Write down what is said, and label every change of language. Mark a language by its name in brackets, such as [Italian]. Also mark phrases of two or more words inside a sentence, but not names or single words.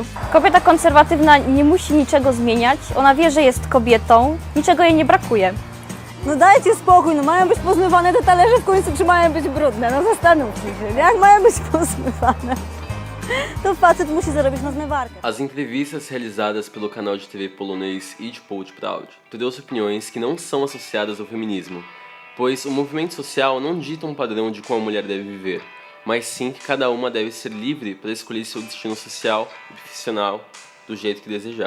[Polish] Kobieta konserwatywna nie musi niczego zmieniać, ona wie, że jest kobietą, niczego jej nie brakuje. No dajcie spokój, no mają być pozmywane te talerze w końcu, czy mają być brudne? No zastanówcie się, jak mają być pozmywane? To facet musi zarobić na zmywarkę. [Portuguese] As entrevistas realizadas pelo canal de TV polonês Idź Proud trouxe opiniões que não são associadas ao feminismo, pois o movimento social não dita um padrão de como a mulher deve viver, mas sim que cada uma deve ser livre para escolher seu destino social e profissional do jeito que desejar.